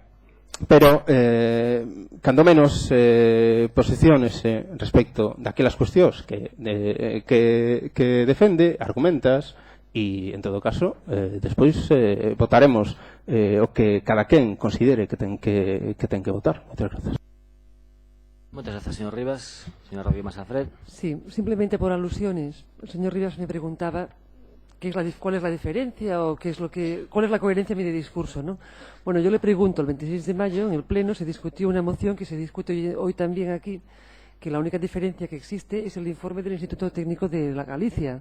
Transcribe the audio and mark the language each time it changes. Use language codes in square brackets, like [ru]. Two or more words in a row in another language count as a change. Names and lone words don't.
[gl] Pero, cando menos, posiciones respecto daquelas cuestións que defende, argumentas, e, en todo caso, despois votaremos o que cada quen considere que ten que votar. Moitas grazas. Moitas grazas, señor Rivas. Señora Rivas Alfred. [es] Sí, simplemente por alusiones. El señor Rivas me preguntaba cuál es la diferencia o cuál es la coherencia de mi discurso, ¿no? Bueno, yo le pregunto, el 26 de mayo en el Pleno se discutió una moción que se discute hoy también aquí, que la única diferencia que existe es el informe del Instituto Técnico de la Galicia.